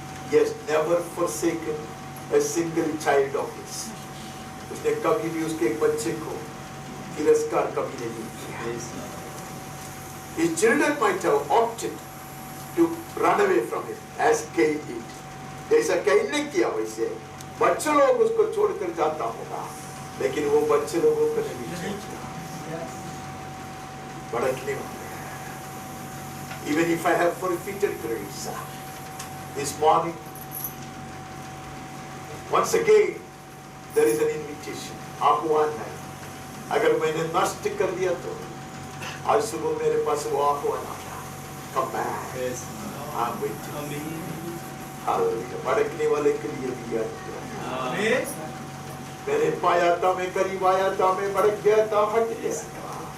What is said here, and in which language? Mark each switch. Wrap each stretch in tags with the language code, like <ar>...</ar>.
<en>He has never forsaken a single child of his.</en> <hi>उसने कभी भी उसके एक बच्चे को तिरस्कार कभी नहीं किया।</hi> <en>His children might have opted to run away from him, as Cain did.</en> <hi>जैसा कैन ने किया वैसे बच्चे लोग उसको छोड़कर जाता होगा, लेकिन वो बच्चे लोगों को नहीं छोड़ता। भटकने वाले।</hi> <en>Even if I have forfeited grace, this morning, once again, there is an invitation.</en> <hi>आह्वान है। अगर मैंने नष्ट कर दिया तो आज सुबह मेरे पास वो आह्वान आया।</hi> <en>Come back. Yes. I'm waiting. Amen.</en> <hi>Hallelujah. भटकने वाले के लिए भी</hi> <en>Amen.</en> <hi>मैंने पाया था, मैं करीब आया था, मैं भटक गया था, हट गया था।</hi>